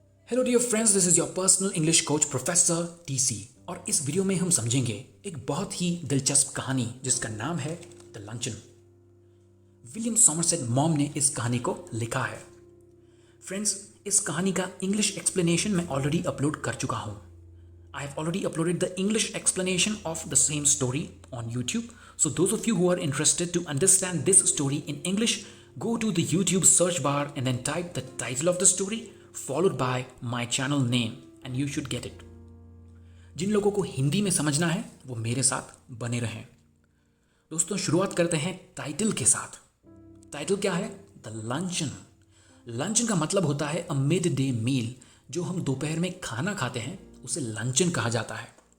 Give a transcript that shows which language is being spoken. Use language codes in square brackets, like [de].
[en] Hello dear friends, this is your personal English coach professor T C. [hi] और इस video में हम समझेंगे एक बहुत ही दिलचस्प कहानी जिसका नाम है the luncheon. William Somerset Maugham ने इस कहानी को लिखा है। फ्रेंड्स, इस कहानी का इंग्लिश एक्सप्लेनेशन मैं ऑलरेडी अपलोड कर चुका हूँ। [en] I have already uploaded the English explanation of the same story on YouTube. So those of you who are interested to understand this story in English, go to the YouTube search bar and then type the title of the story followed by my channel name and you should get it. [hi] जिन लोगों को हिंदी में समझना है वो मेरे साथ बने रहें। दोस्तों, शुरुआत करते हैं टाइटल के साथ। टाइटल क्या है? The luncheon. लंचन का मतलब होता है अ मिड डे मील। जो हम दोपहर में खाना खाते हैं उसे लंचन कहा जाता है।